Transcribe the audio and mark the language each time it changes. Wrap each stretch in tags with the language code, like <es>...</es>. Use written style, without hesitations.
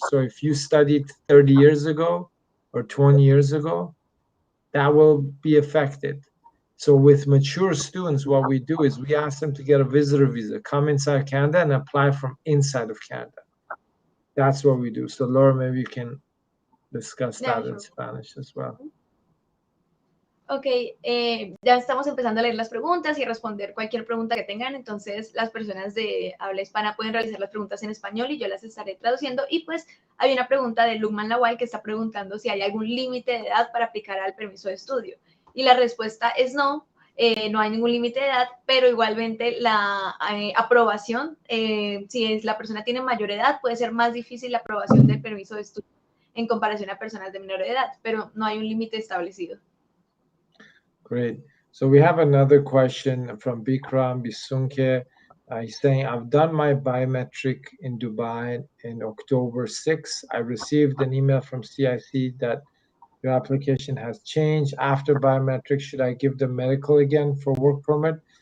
<en>So if you studied 30 years ago or 20 years ago, that will be affected. So with mature students, what we do is we ask them to get a visitor visa, come inside Canada and apply from inside of Canada. That's what we do. So Laura, maybe you can discuss Yeah, that in sure. Spanish as well.</en> <es>Ok, ya estamos empezando a leer las preguntas y a responder cualquier pregunta que tengan, entonces las personas de habla hispana pueden realizar las preguntas en español y yo las estaré traduciendo. Y pues hay una pregunta de Lukman Lawal que está preguntando si hay algún límite de edad para aplicar al permiso de estudio. Y la respuesta es no, no hay ningún límite de edad, pero igualmente la aprobación, si la persona tiene mayor edad, puede ser más difícil la aprobación del permiso de estudio en comparación a personas de menor edad, pero no hay un límite establecido.</es> <en>Great. So we have another question from Bikram Bisunke. He's saying, I've done my biometric in Dubai in October 6. I received an email from CIC that your application has changed. After biometric, should I give the medical again for work permit?</en>